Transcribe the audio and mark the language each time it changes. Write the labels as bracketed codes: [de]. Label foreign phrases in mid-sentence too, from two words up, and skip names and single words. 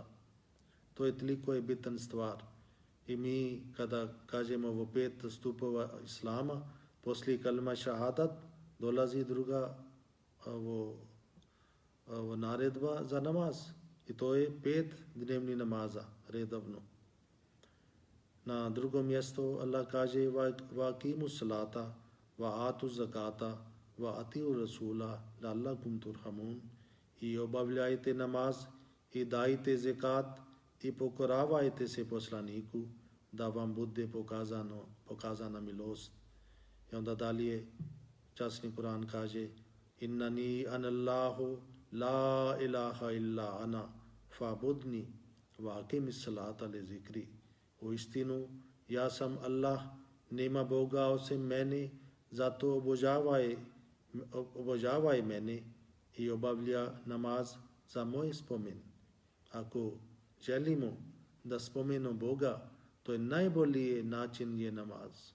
[bs] To je toliko je bitan stvar. I mi kada kažemo ovo 5 stupova Islama, poslije kalma šahadat dolazi druga naredba za namaz. I to je 5 dnevni namaza, redovno. Na drugom mjestu Allah kaže [ar] وأقيموا الصلاة وآتوا الزكاة وأطيعوا الرسول لعلكم ترحمون, [bs] i obavljajte namaz i dajte zekat i pokoravajte se poslaniku da vam bude pokazana milost. I onda dalje časni Kur'an kaže [ar] إنني أنا الله لا إله إلا أنا فاعبدني وأقم الصلاة لذكري. [bs] U istinu, ja sam Allah, nema Boga osim mene, zato obožavaj mene i obavlja namaz za moj spomen. Ako želimo da spomenemo Boga, to je najbolji način je namaz.